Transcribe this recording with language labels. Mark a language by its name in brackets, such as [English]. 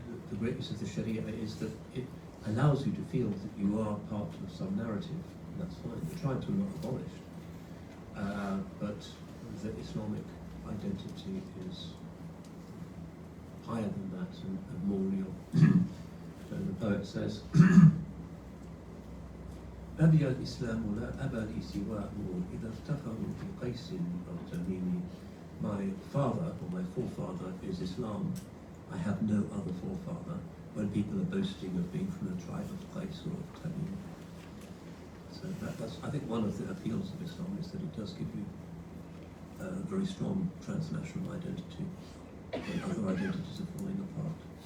[English] The greatness of the Sharia is that it allows you to feel that you are part of some narrative. That's fine. We're trying to not abolish. But the Islamic identity is higher than that and more real. So the poet says, [Arabic] أبي الإسلام لا أبا لي سواه إذا افتخروا بقيس أو تميم. [English] My father or my forefather is Islam. I have no other forefather. When people are boasting of being from the tribe of Qais or of Tamim. So that's, I think, one of the appeals of Islam is that it does give you a very strong transnational identity when other identities are falling apart.